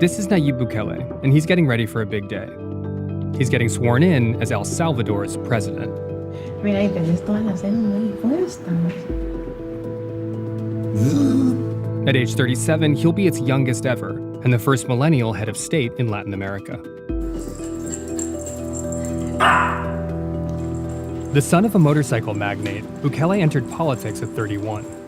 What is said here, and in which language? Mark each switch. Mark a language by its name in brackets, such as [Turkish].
[English] This is Nayib Bukele, and he's getting ready for a big day. He's getting sworn in as El Salvador's president. [Spanish] Mira, y tenés todas las cenas muy puestas. [English] At age 37, he'll be its youngest ever, and the first millennial head of state in Latin America. The son of a motorcycle magnate, Bukele entered politics at 31.